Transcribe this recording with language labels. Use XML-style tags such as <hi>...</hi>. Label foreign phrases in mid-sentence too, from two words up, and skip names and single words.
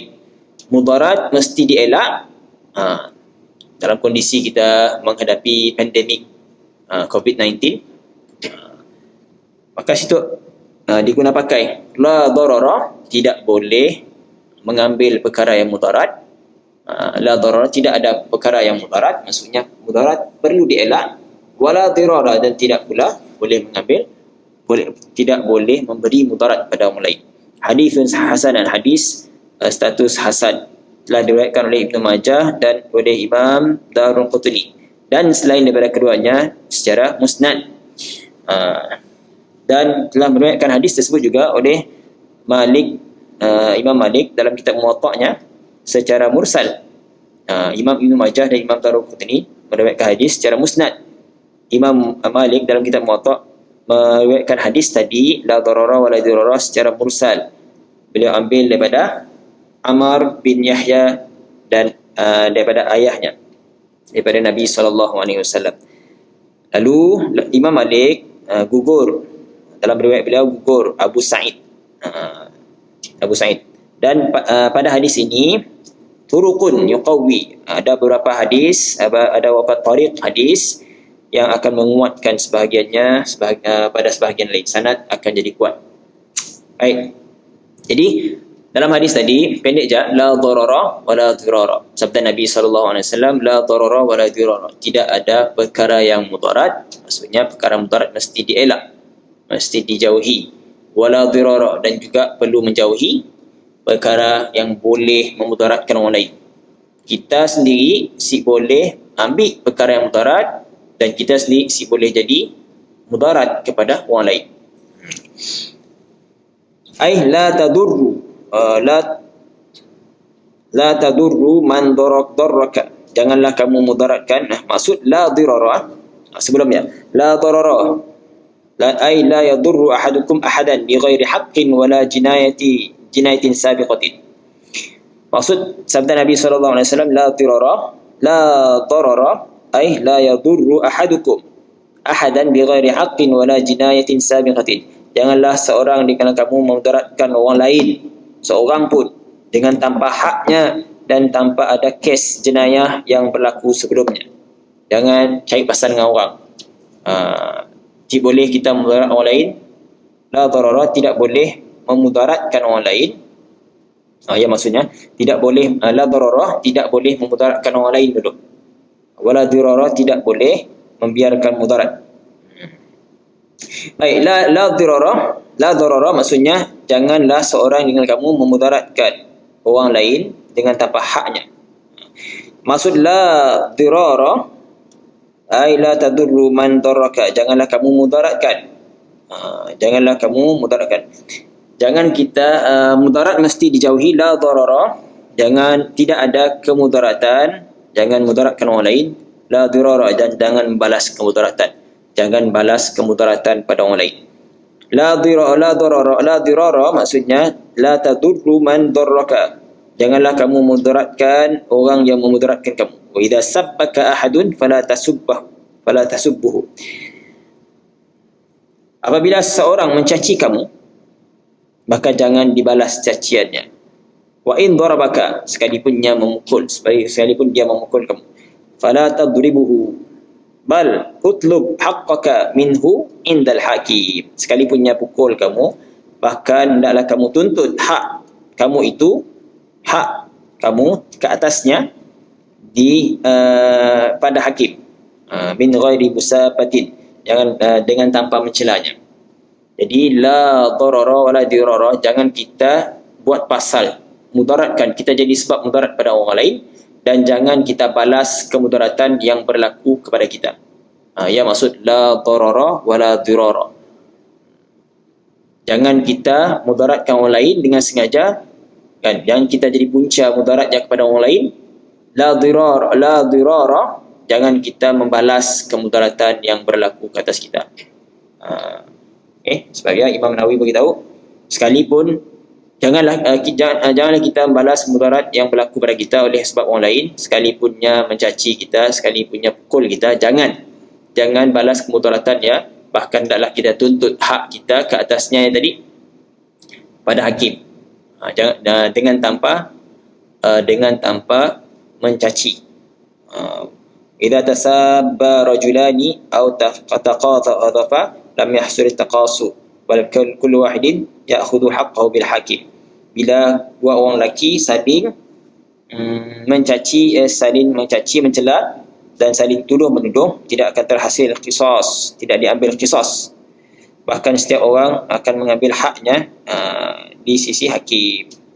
<ms>Mudarat mesti dielak dalam kondisi kita menghadapi pandemik COVID-19, maka situ diguna pakai</ms> <ar>لا ضرر,</ar> <ms>tidak boleh mengambil perkara yang mudarat.</ms> <ar>لا ضرر,</ar> <ms>tidak ada perkara yang mudarat, maksudnya mudarat perlu dielak.</ms> <ar>ولا ضرار,</ar> <ms>dan tidak pula boleh mengambil, tidak boleh memberi mudarat pada orang lain.</ms> <ar>حديث حسن,</ar> <ms>hadis status hasan, telah diriwayatkan oleh Ibnu Majah dan oleh Imam Daruqutni, dan selain daripada keduanya secara musnad. Dan telah meriwayatkan hadis tersebut juga oleh Imam Malik dalam kitab Muwatta'nya secara mursal. Imam Ibnu Majah dan Imam Daruqutni meriwayatkan hadis secara musnad. Imam Malik dalam kitab Muwatta' meriwayatkan hadis tadi</ms> <ar>لا ضرر ولا ضرار</ar> <ms>secara mursal. Beliau ambil daripada Amr bin Yahya dan daripada ayahnya, daripada Nabi SAW. Lalu Imam Malik gugur, dalam riwayat beliau gugur Abu Sa'id. Dan pada hadis ini</ms> <ar>طرق يقوي,</ar> <ms>ada beberapa hadis, ada beberapa tariq hadis yang akan menguatkan sebahagiannya pada sebahagian lain. Sanad akan jadi kuat. Baik. Jadi dalam hadis tadi pendek je,</ms> <ar>لا ضرر ولا ضرار.</ar> <ms>Sabda Nabi</ms> <ar>صلى الله عليه وسلم, لا ضرر ولا ضرار.</ar> <ms>Tidak ada perkara yang mudarat, maksudnya perkara mudarat mesti dielak, mesti dijauhi.</ms> <ar>ولا ضرار,</ar> <ms>dan juga perlu menjauhi perkara yang boleh memudaratkan orang lain. Kita sendiri si boleh ambil perkara yang mudarat, dan kita sendiri si boleh jadi mudarat kepada orang lain.</ms> <ar>لا تضر لا تضر من ضرك,</ar> <ms>janganlah kamu mudaratkan.</ms> <ar>Maksud لا ضرار sebelumnya, لا ضرر لا يضر أحدكم أحدا بغير حق ولا جناية سابقة.</ar> <ms>Maksud sabda Nabi</ms> <ar>صلى الله عليه وسلم, لا ضرر أي لا يضر أحدكم أحدا بغير حق ولا جناية سابقة.</ar> <ms>Janganlah seorang di kalangan kamu memudaratkan orang lain, seorang pun, dengan tanpa haknya dan tanpa ada kes jenayah yang berlaku sebelumnya. Jangan cari pasal dengan orang. Tidak boleh kita memudarat orang lain.</ms> <ar>لا ضرر,</ar> <ms>tidak boleh memudaratkan orang lain. Ya, maksudnya tidak boleh,</ms> <ar>لا ضرر,</ar> <ms>tidak boleh memudaratkan orang lain dulu.</ms> <ar>ولا ضرار,</ar> <ms>tidak boleh membiarkan mudarat. Baik,</ms> <ar>لا ضرر</ar> <ms>maksudnya janganlah seorang dengan kamu memudaratkan orang lain dengan tanpa haknya.</ms> <ar>Maksud لا ضرار أي لا تضر من ضرك,</ar> <ms>janganlah kamu mudaratkan. Janganlah kamu mudaratkan. Jangan kita mudarat mesti dijauhi.</ms> <ar>لا ضرر,</ar> <ms>jangan, tidak ada kemudaratan, jangan mudaratkan orang lain.</ms> <ar>لا ضرار,</ar> <ms>dan jangan balas kemudaratan. Jangan balas kemudaratan pada orang lain.</ms> <ar>لا ضرار maksudnya لا تضر من ضرك,</ar> <ms>janganlah kamu mudaratkan orang yang memudaratkan kamu.</ms> <ar>وإذا سبك أحد فلا تسبه.</ar> <ms>Apabila seorang mencaci kamu, maka jangan dibalas caciannya.</ms> <ar>وإن ضربك,</ar> <ms>sekalipun dia memukul kamu,</ms> <ar>فلا تضربه بل اطلب حقك منه عند الحاكم,</ar> <ms>sekalipun dia pukul kamu, bahkan hendaklah kamu tuntut hak kamu itu, hak kamu ke atasnya pada hakim.</ms> <ar>من غير مسابة,</ar> <ms>jangan dengan tanpa mencelanya.</ms> <ar>Jadi لا ضرر ولا ضرار,</ar> <ms>jangan kita buat pasal mudaratkan, kita jadi sebab mudarat pada orang lain, dan jangan kita balas kemudaratan yang berlaku kepada kita.</ms> <ar>Ya, maksud لا ضرر ولا ضرار.</ar> <ms>Jangan kita mudaratkan orang lain dengan sengaja, kan? Yang kita jadi punca mudaratnya kepada orang lain.</ms> <ar>لا ضرار,</ar> <ms>jangan kita membalas kemudaratan yang berlaku ke atas kita. Sebagai Imam Nawawi beritahu, sekalipun janganlah kita membalas mudarat yang berlaku pada kita oleh sebab orang lain, sekalipunnya mencaci kita, sekalipunnya pukul kita, jangan balas kemudaratan ya, bahkan hendaklah kita tuntut hak kita ke atasnya yang tadi pada hakim. Dengan tanpa mencaci.</ms> <ar>إذا تساب رجلان أو تقاذفا لم يحصل تقاص بل كل واحد يأخذ حقه بالحاكم.</ar> <ms>Bila dua orang lelaki saling mencaci, mencela dan saling tuduh menuduh, tidak akan terhasil qisas, tidak diambil qisas. Bahkan setiap orang akan mengambil haknya di sisi hakim.</ms>